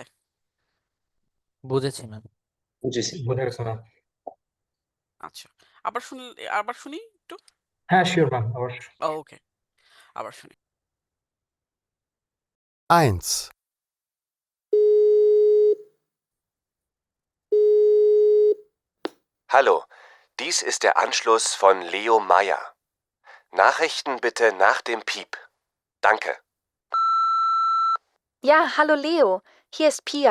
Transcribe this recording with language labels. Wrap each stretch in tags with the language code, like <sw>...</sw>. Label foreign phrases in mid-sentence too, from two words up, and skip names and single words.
<bn>বুঝেছি ম্যাম। বুঝেছি। বুঝে গেছে ম্যাম। আচ্ছা, আবার শুনি একটু। হ্যাঁ, শিওর ম্যাম, অবশ্যই। ওকে, আবার শুনি।</bn> <de>1, Hallo, dies ist der Anschluss von Leo Meyer. Nachrichten bitte nach dem Piep. Danke. Ja, hallo Leo, hier ist Pia.</de>